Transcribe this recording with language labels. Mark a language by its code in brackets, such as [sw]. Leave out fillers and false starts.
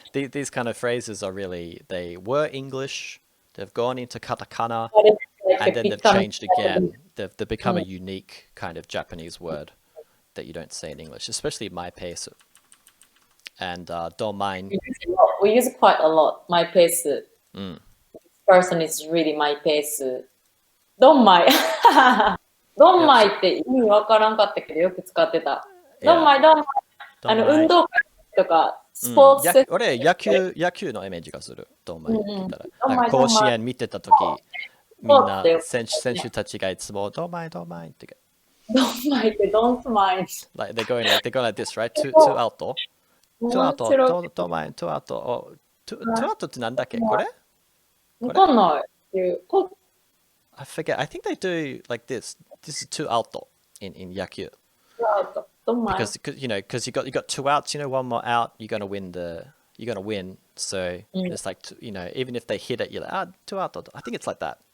[en] So these kind of phrases are really, they were English, they've gone into katakana, and then they've changed again. They've become a unique kind of Japanese word that you don't say in English, especially my pace. And don't mind. We use it quite a lot. My pace. This person is really my pace. Don't mind. Don't mind [ja] って意味わからんかったけどよく使ってた。 [en] Don't mind, don't mind. [ja] 運動会とかスポーツ俺野球のイメージがする。don't mind って言ったら。なんか甲子園見てた時、みんな選手たちがいつも [en] don't mind, don't mind [ja] って。 [en] Don't mind [ja] って [en] don't mind. Like they're going like this, right? Two out. Two out, don't mind, two out. [ja] Two out ってなんだっけこれ？わかんない。 [en] I forget. I think they do like this. this is two alto in yaku. Don't mind. Because you got two outs, one more out, you're gonna win. So it's like even if they hit it, you're like two out. I think it's like that.